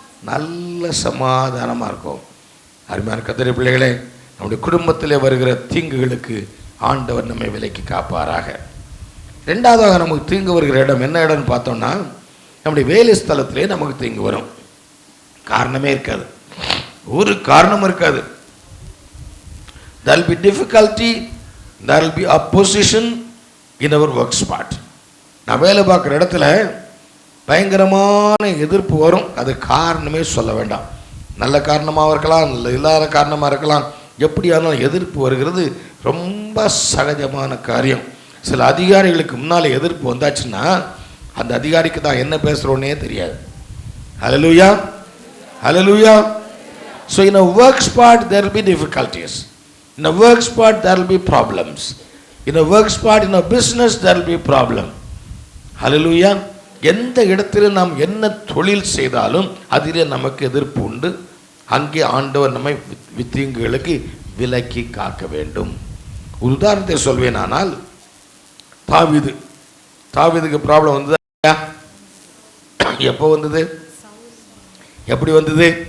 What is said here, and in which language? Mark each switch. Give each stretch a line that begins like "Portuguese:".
Tamil: நல்ல சமாதானமாக இருக்கும். அருமையான கர்த்தருடைய பிள்ளைகளே, நம்முடைய குடும்பத்திலே வருகிற தீங்குகளுக்கு ஆண்டவர் நம்மை விலக்கி காப்பாராக. ரெண்டாவதாக நமக்கு தீங்கு வருகிற இடம் என்ன இடம்னு பார்த்தோம்னா, நம்முடைய வேலை ஸ்தலத்திலே நமக்கு தீங்கு வரும். காரணமே இருக்காது, ஒரு காரணமும் இருக்காது.
English: there will be difficulty, there will be opposition in our work spot.
Tamil: நான் வேலை பார்க்குற இடத்துல பயங்கரமான எதிர்ப்பு வரும். அது காரணமே சொல்ல வேண்டாம். நல்ல காரணமாக இருக்கலாம், நல்ல இல்லாத காரணமாக இருக்கலாம். எப்படியானாலும் எதிர்ப்பு வருகிறது. ரொம்ப ரொம்ப சகஜமான காரியம். சில அதிகாரிகளுக்கு முன்னால் எதிர்ப்பு வந்தாச்சுன்னா அந்த அதிகாரிக்கு தான் என்ன பேசுகிறோன்னே தெரியாது. ஹல்லேலூயா, ஹல்லேலூயா.
English: So in a work spot there will be difficulties. In a work spot there will be problems. In a work spot, in a business there will be problem. Hallelujah.
Tamil: எந்த இடத்துல நாம் என்ன தொழில் செய்தாலும் அதிலே நமக்கு எதிர்ப்பு உண்டு. அங்கே ஆண்டவர் நம்மை வித்தீங்குகளுக்கு விலக்கி காக்க வேண்டும். ஒரு உதாரணத்தை சொல்வேனானால், தாவீதுக்கு ப்ராப்ளம் வந்தது. எப்போ வந்தது? எப்படி வந்தது?